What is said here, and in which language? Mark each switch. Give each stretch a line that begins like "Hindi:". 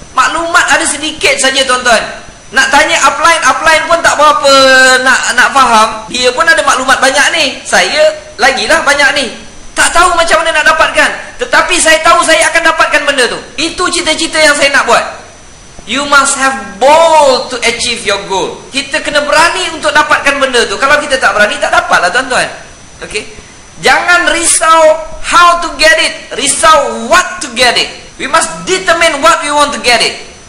Malay: Maklumat ada sedikit saja, tuan-tuan. Nak tanya upline pun tak berapa nak faham. Dia pun ada maklumat banyak ni, saya lagilah banyak ni. Tak tahu macam mana nak dapatkan. Tetapi saya tahu saya akan dapatkan benda tu. Itu cita-cita yang saya nak buat.
English: You must have bold to achieve your goal.
Malay: Kita kena berani untuk dapatkan benda tu. Kalau kita tak berani, tak dapat lah, tuan-tuan. Okay? Jangan risau
English: how to get it,
Malay: risau
English: what to get it. We must determine what we want to get it.